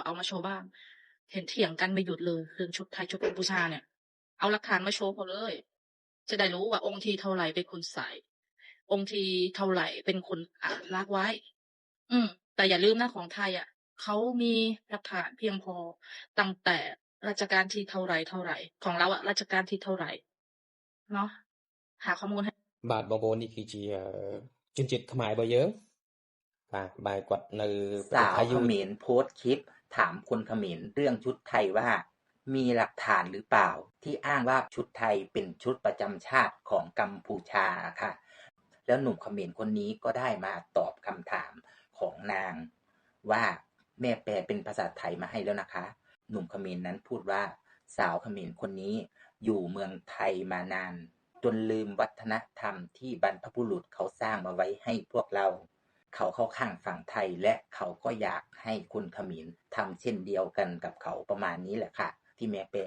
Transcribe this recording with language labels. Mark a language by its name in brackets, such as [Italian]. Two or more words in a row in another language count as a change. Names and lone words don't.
[Thai] เอามาโชว์บ้างเห็นเถียงกันไม่หยุดเลยเรื่องชุดไทยชุดกัมพูชาเนี่ยเอาหลักฐานมาโชว์เขาเลยจะได้รู้ว่าองค์ที่เท่าไหร่เป็นคนใส่องค์ที่เท่าไหร่เป็นคนอนุรักษ์ไว้แต่อย่าลืมนะของไทยอ่ะเขามีหลักฐานเพียงพอตั้งแต่รัชกาลที่เท่าไหร่ของเราอ่ะรัชกาลที่เท่าไหร่เนาะหาข้อมูลให้ [Khmer] បាទបងប្អូននេះគឺជាជនជាតិខ្មែររបស់យើងបាទបែរគាត់នៅប្រទេស [Thai] สาว [Khmer] ថៃ [Thai] เข [Khmer] យូរ [Thai] มรโพสต์คลิปถามคนเขมรเรื่องชุดไทยว่ามีหลักฐานหรือเปล่าที่อ้างว่าชุดไทยเป็นชุดประจำชาติของ กัมพูชาค่ะแล้วหนุ่มเขมรคนนี้ก็ได้มาตอบคำถามของนางว่าแม่แปลเป็นภาษาไทยมาให้แล้วนะคะหนุ่มเขมรนั้นพูดว่าสาวเขมรคนนี้อยู่เมืองไทยมานานจนลืมวัฒนธรรมที่บรรพบุรุษเขาสร้างมาไว้ให้พวกเราเขาเข้าข้างฝั่งไทยและเขาก็อยากให้คนเขมรทำเช่นเดียวกันกับเขาประมาณนี้แหละค่ะที่แม่แปลอ